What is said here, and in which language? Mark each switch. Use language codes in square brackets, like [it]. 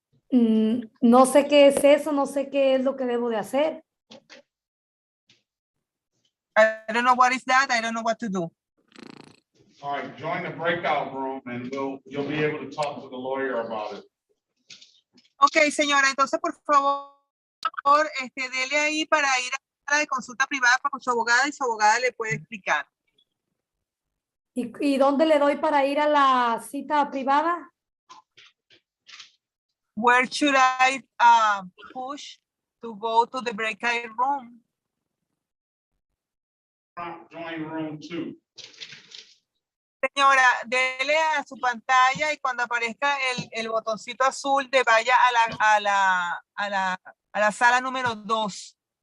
[es] No sé qué es eso, no sé qué es lo que debo de hacer. [en] I don't know what is that, I don't know what to do. All right, join the breakout room and you'll be able to talk to the lawyer about it. [es] Ok, señora, entonces por favor, dele ahí para ir a la de consulta privada con su abogada y su abogada le puede explicar. ¿Y dónde le doy para ir a la cita privada? [en] Where should I push to go to the breakout room? Join room 2. [es] Señora, dele a su pantalla y cuando aparezca el botoncito azul de vaya a la sala número 2.